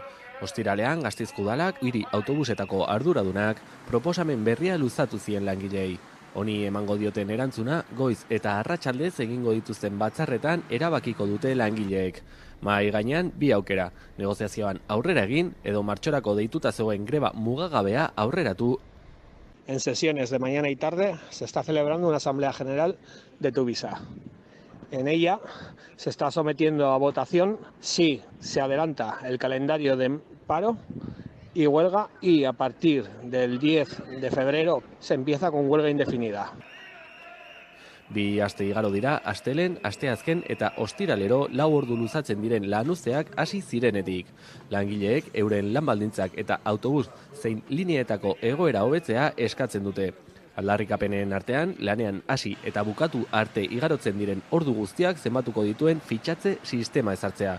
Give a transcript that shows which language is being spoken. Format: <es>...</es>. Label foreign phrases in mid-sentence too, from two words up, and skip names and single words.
<eu>Ostiralean Gasteizko udalak hiri autobusetako arduradunak proposamen berria luzatu zien langilei. Honi emango dioten erantzuna goiz eta arratsaldez egingo dituzten batzarretan erabakiko dute langileek. Mahai gainean 2 aukera, negoziazioan aurrera egin edo martxorako deituta zegoen greba mugagabea aurreratu.</eu> <es>En sesiones de mañana y tarde se está celebrando una asamblea general de Tuvisa. En ella se está sometiendo a votación si se adelanta el calendario de paro y huelga y a partir del 10 de febrero se empieza con huelga indefinida.</es> <eu>Bi aste igaro dira, astelen, asteazken eta ostiralero 4 ordu luzatzen diren lanuzteak hasi zirenetik. Langileek euren lanbaldintzak eta autobus zein lineetako egoera hobetzea eskatzen dute. Aldarrikapenen artean, lanean hasi eta bukatu arte igarotzen diren ordu guztiak zenbatuko dituen fitxatze sistema ezartzea.</eu>